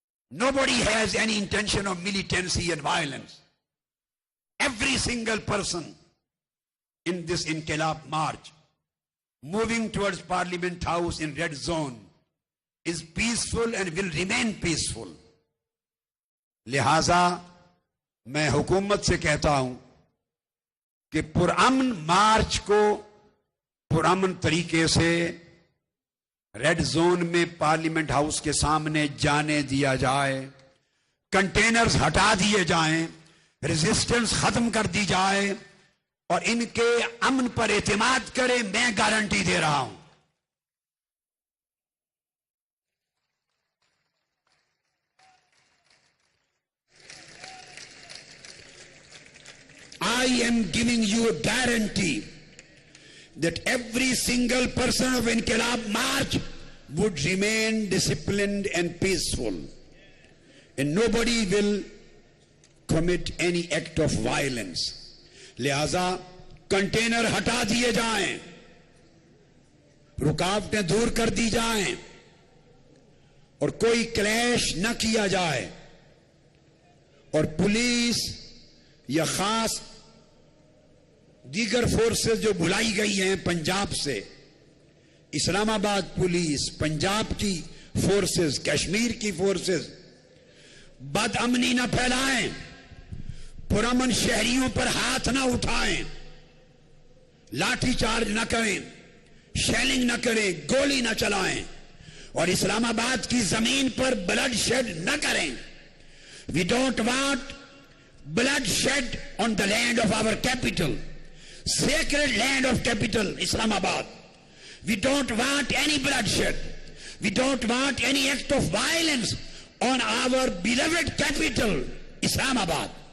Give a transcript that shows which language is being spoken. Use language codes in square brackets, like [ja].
[en] Nobody has any intention of militancy and violence. Every single person in this Inqilab march moving towards Parliament House in red zone is peaceful and will remain peaceful. [ur] لہذا میں حکومت سے کہتا ہوں کہ پرامن مارچ کو پرامن طریقے سے ریڈ زون میں پارلیمنٹ ہاؤس کے سامنے جانے دیا جائے. کنٹینرز ہٹا دیے جائیں, ریزسٹنس ختم کر دی جائے اور ان کے امن پر اعتماد کریں. میں گارنٹی دے رہا ہوں. [en] I am giving you a guarantee that every single person of Inqilab March would remain disciplined and peaceful, and nobody will commit any act of violence. [ur] لہذا کنٹینر ہٹا دیے جائیں, رکاوٹیں دور کر دی جائیں اور کوئی کلیش نہ کیا جائے. اور پولیس یا خاص دیگر فورسز جو بلائی گئی ہیں پنجاب سے, اسلام آباد پولیس, پنجاب کی فورسز, کشمیر کی فورسز, بد امنی نہ پھیلائیں, پرامن شہریوں پر ہاتھ نہ اٹھائیں, لاٹھی چارج نہ کریں, شیلنگ نہ کریں, گولی نہ چلائیں اور اسلام آباد کی زمین پر بلڈ شیڈ نہ کریں. [en] We don't want blood shed on the land of our capital, sacred land of capital, Islamabad. We don't want any bloodshed. We don't want any act of violence on our beloved capital, Islamabad.